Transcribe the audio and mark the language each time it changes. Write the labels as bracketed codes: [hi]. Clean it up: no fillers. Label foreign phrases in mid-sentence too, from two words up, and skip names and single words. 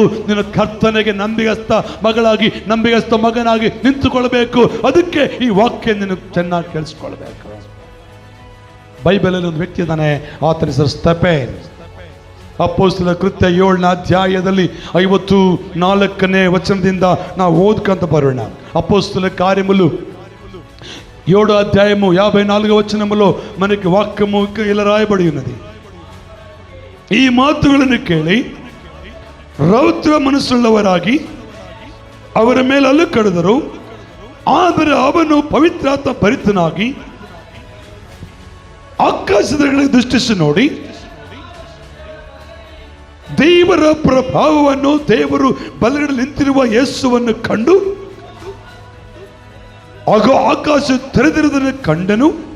[kn] ನೀನು ಕರ್ತನಿಗೆ ನಂಬಿಗಸ್ತ ಮಗಳಾಗಿ, ನಂಬಿಗಸ್ತ ಮಗನಾಗಿ ನಿಂತುಕೊಳ್ಬೇಕು. ಅದಕ್ಕೆ ಈ ವಾಕ್ಯ ನೀನು ಚೆನ್ನಾಗಿ ಕೇಳಿಸ್ಕೊಳ್ಬೇಕು. ಬೈಬಲಲ್ಲಿ ಒಂದು ವ್ಯಕ್ತಿ ಇದ್ದಾನೆ, ಆತನ ಹೆಸರು ಸ್ತೆಫೇನ. ಅಪೊಸ್ತಲರ ಕೃತ್ಯ 7ನೇ ಅಧ್ಯಾಯದಲ್ಲಿ 54ನೇ ವಚನದಿಂದ ನಾವು ಓದ್ಕೊಂತ ಬರೋಣ. [te] అపోస్తల కార్యములు 7వ అధ్యాయము 54వ వచనములో మనకి వాక్యము ఇలా రాయబడి ఉన్నది. [kn] ఈ ಮಾತುಗಳನ್ನು ಕೇಳಿ ರೌದ್ರ ಮನಸ್ಸುಳ್ಳವರಾಗಿ ಅವರ ಮೇಲೆ ಅಲ್ಲು ಕಡಿದರು. ಆದರೆ ಅವನು ಪವಿತ್ರಾತ್ಮ ಭರಿತನಾಗಿ ಆಕಾಶದಲ್ಲಿ ದೃಷ್ಟಿಸಿ ನೋಡಿ ದೇವರ ಪ್ರಭಾವವನ್ನು, ದೇವರು ಬಲಗಡೆ ನಿಂತಿರುವ ಯೇಸುವನ್ನು ಕಂಡು ಆಗ ಆಕಾಶ ತೆರೆದಿರುವುದನ್ನು ಕಂಡನು.